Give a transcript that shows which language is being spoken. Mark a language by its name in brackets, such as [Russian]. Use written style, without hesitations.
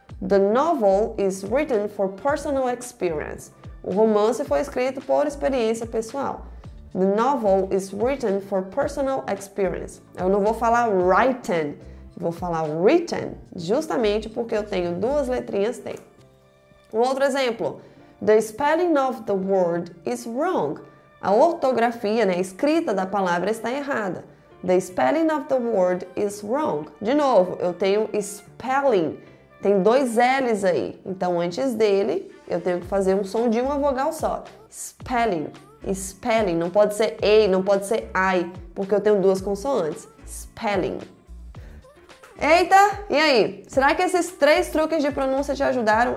[English] The novel is written for personal experience. [Portuguese] O romance foi escrito por experiência pessoal. [English] The novel is written for personal experience. [Portuguese] Eu não vou falar written, vou falar written, justamente porque eu tenho duas letrinhas T. Um outro exemplo. [English] The spelling of the word is wrong. [Portuguese] A ortografia, a escrita da palavra está errada. [English] The spelling of the word is wrong. [Portuguese] De novo, eu tenho spelling. Tem dois L's aí. Então, antes dele, eu tenho que fazer um som de uma vogal só. Spelling. Spelling. Não pode ser A, não pode ser I, porque eu tenho duas consoantes. Spelling. Eita, e aí? Será que esses 3 truques de pronúncia te ajudaram?